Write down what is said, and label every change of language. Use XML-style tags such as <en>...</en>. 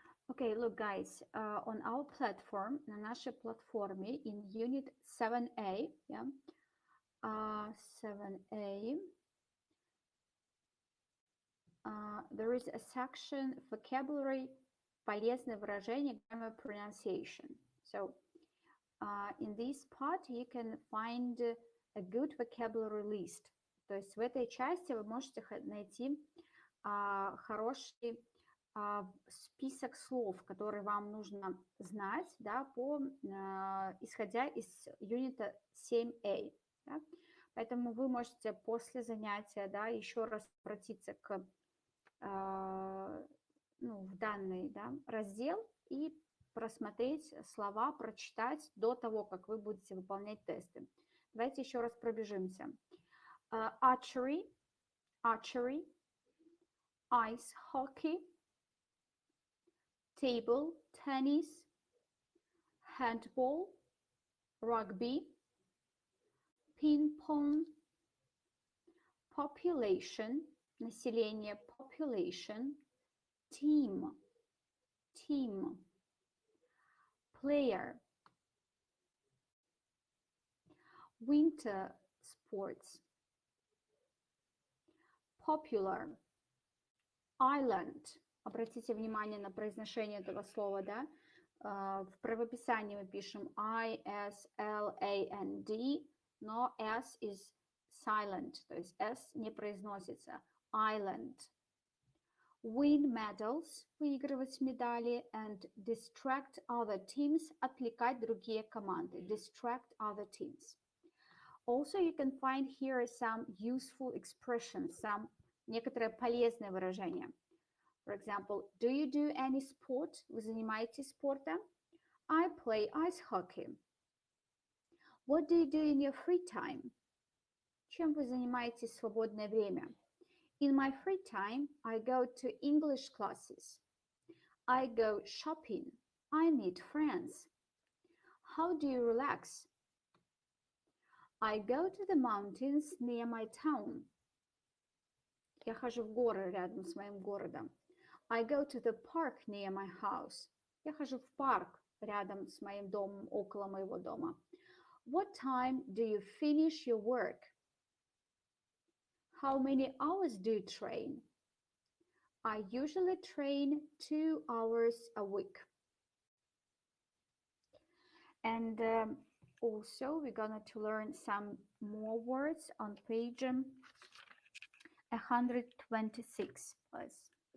<en>Okay, look guys, on our platform,</en> <ru>на нашей платформе</ru> <en>in unit 7A, yeah, 7A, there is a section vocabulary,</en> <ru>полезные выражения,</ru> <en>grammar, pronunciation. So in this part you can find a good vocabulary list.</en> <ru>То есть в этой части вы можете найти хороший список слов, которые вам нужно знать, да, исходя из юнита 7a. Да? Поэтому вы можете после занятия, да, еще раз обратиться в данный, да, раздел и просмотреть слова, прочитать до того, как вы будете выполнять тесты. Давайте еще раз пробежимся.</ru> <en>Archery, ice hockey, table tennis, handball, rugby, ping pong, population, население, population, team, player, winter sports, popular, island.</en> <ru>Обратите внимание на произношение этого слова, да? В правописании мы пишем I-S-L-A-N-D, но</ru> <en>S is silent,</en> <ru>то есть S не произносится.</ru> <en>Island. Win medals,</en> <ru>выигрывать медали,</ru> <en>and distract other teams,</en> <ru>отвлекать другие команды.</ru> <en>Distract other teams. Also, you can find here some useful expressions,</en> <ru>некоторые полезные выражения.</ru> <en>For example, do you do any sport?</en> <ru>Вы занимаетесь спортом?</ru> <en>I play ice hockey. What do you do in your free time?</en> <ru>Чем вы занимаетесь в свободное время?</ru> <en>In my free time, I go to English classes. I go shopping. I meet friends. How do you relax? I go to the mountains near my town.</en> <ru>Я хожу в горы рядом с моим городом.</ru> <en>I go to the park near my house.</en> <ru>Я хожу в парк рядом с моим домом, около моего дома.</ru> <en>What time do you finish your work? How many hours do you train? I usually train 2 hours a week. And also we're going to learn some more words on page 126, please.</en>